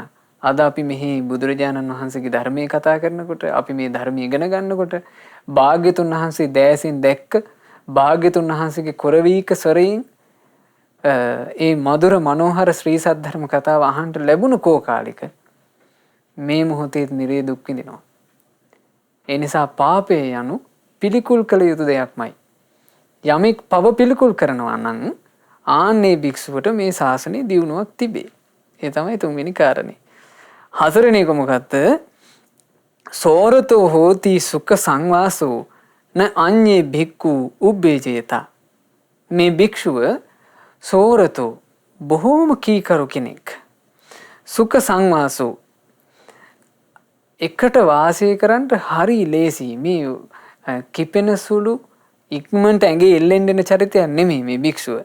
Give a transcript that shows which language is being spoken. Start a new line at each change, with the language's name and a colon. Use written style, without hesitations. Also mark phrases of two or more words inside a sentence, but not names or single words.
Sinhala: අද අපි මෙහි බුදුරජාණන් වහන්සේගේ ධර්මයේ කතා කරනකොට අපි මේ ධර්මය ඉගෙන ගන්නකොට භාග්‍යතුන් වහන්සේ දෑසින් දැක්ක භාග්‍යතුන් වහන්සේගේ කොරවීක ස්වරයෙන් ඒ මధుර මනෝහර ශ්‍රී සද්ධර්ම කතාව අහන්න ලැබුණු කෝකාලික මේ මොහොතේ නිරේ දුක් විඳිනවා. ඒ නිසා පාපය යනු පිළිකුල් කළ යුතු දෙයක්මයි. යමෙක් පව පිළිකුල් කරනවා නම් ආන්නේ භික්ෂුවට මේ ශාසනයේ දියුණුවක් තිබේ. ඒ තමයි තුන්වෙනි කාරණේ. හතරවෙනි එක මොකක්ද?
Pali: සෝරතෝ හෝති සුඛ සංවාසෝ න අඤ්ඤේ භික්ඛු උබ්බේජේතා.
Sinhala: මේ භික්ෂුව සෝරතෝ බොහෝම කීකරු කෙනෙක්.
Pali: සුඛ සංවාසෝ
Sinhala: එකට වාසය කරන්න හරි ලේසි. මේ කිපෙන සුළු ඉක්මනට ඇඟේ එල්ලෙන්න දෙන චරිතයක් නෙමෙයි මේ භික්ෂුව.